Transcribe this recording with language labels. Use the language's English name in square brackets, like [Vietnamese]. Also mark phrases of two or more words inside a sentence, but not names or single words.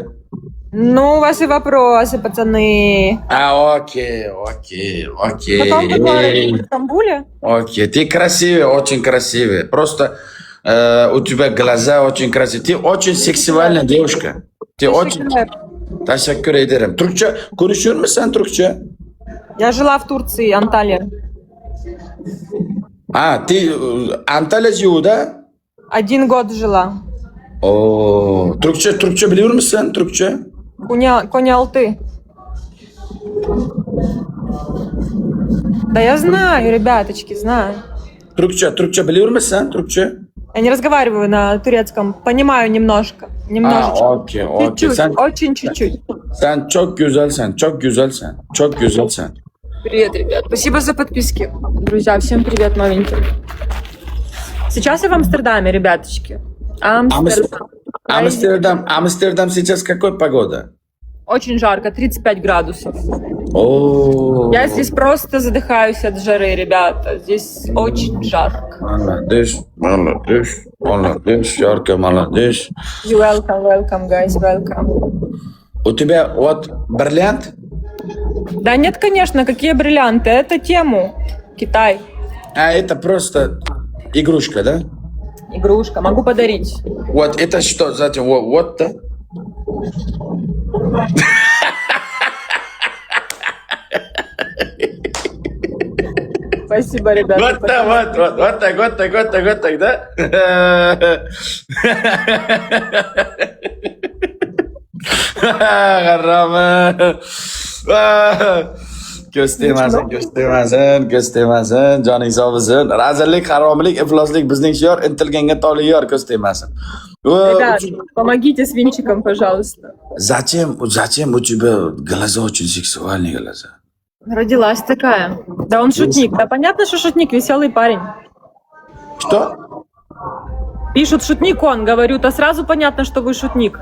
[Russian] Ну, ваши вопросы, пацаны. Окей. Потом поговорим в Стамбуле. Окей, ты красивая, очень красивая. Просто у тебя глаза очень красивые. Ты очень сексуальная девушка. Ты очень... [Turkish] Teşekkür ederim. Türkçe konuşuyor musun sen Türkçe? [Russian] Я жила в Турции, Анталия. Ты Antalya живу, да? 1 год жила. О, [Turkish] Türkçe biliyor musun Türkçe? [Russian] Коня-Алты. Да я знаю, ребяточки, знаю. [Turkish] Türkçe biliyor musun Türkçe? [Russian] Я не разговариваю на турецком, понимаю немножко. Немножечко. Окей. Чуть-чуть, очень чуть-чуть. [Turkish] Sen çok güzelsin. [Russian] Привет, ребят. Спасибо за подписки. Друзья, всем привет, новеньким. Сейчас я в Амстердаме, ребяточки. Амстердам сейчас какой погода? Очень жарко, 35 градусов. О. Я здесь просто задыхаюсь от жары, ребята. Здесь очень жарко. Молодец, ярко, молодец. [English] Welcome, guys, welcome. [Russian] У тебя вот бриллиант? Да нет, конечно, какие бриллианты. Это тему. Китай. Это просто игрушка, да? Игрушка. Могу подарить. Вот это что? Затем вот-то? Спасибо, ребята. Вот так, да? [Uzbek] G'arrami. Ko'z tegmasin, joning sog' bo'lsin. Razillik, haromlik, ifloslik bizning shior, intilganga toli yor, ko'z tegmasin. [Russian] Ребят, помогите с винчиком, пожалуйста. Зачем у тебя глаза очень сексуальные глаза? Родилась такая. Да он шутник. Да понятно, что шутник, веселый парень. Что? Пишут шутник он, говорю, то сразу понятно, что вы шутник.